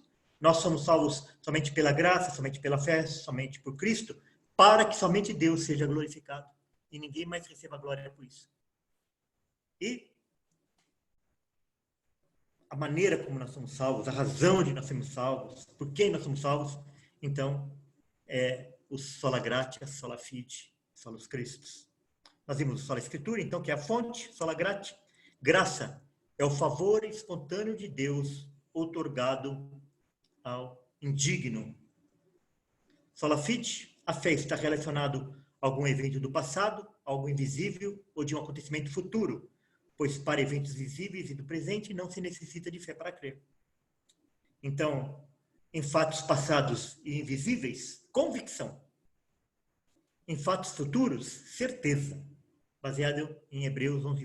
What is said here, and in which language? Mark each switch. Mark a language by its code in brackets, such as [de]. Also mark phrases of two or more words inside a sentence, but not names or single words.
[pt] Nós somos salvos somente pela graça, somente pela fé, somente por Cristo, para que somente Deus seja glorificado e ninguém mais receba glória por isso. E a maneira como nós somos salvos, a razão de nós sermos salvos, por quem nós somos salvos, então, é o [la] sola gratia, sola fide, solus Christus. [pt] Nós vimos o sola escritura, então, que é a fonte, [la] sola gratia. [pt] Graça é o favor espontâneo de Deus outorgado ao indigno. [la] Sola fide, [pt] a fé está relacionado a algum evento do passado, algo invisível ou de um acontecimento futuro, pois para eventos visíveis e do presente não se necessita de fé para crer. Então, em fatos passados e invisíveis, convicção. Em fatos futuros, certeza, baseado em Hebreus 11:1.